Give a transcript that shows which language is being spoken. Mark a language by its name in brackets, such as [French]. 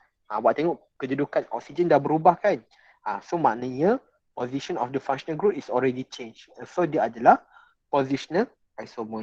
[Malay] Awak tengok kedudukan oksigen dah berubah kan. [English] So maknanya position of the functional group is already changed. [Malay] So dia adalah positional isomer.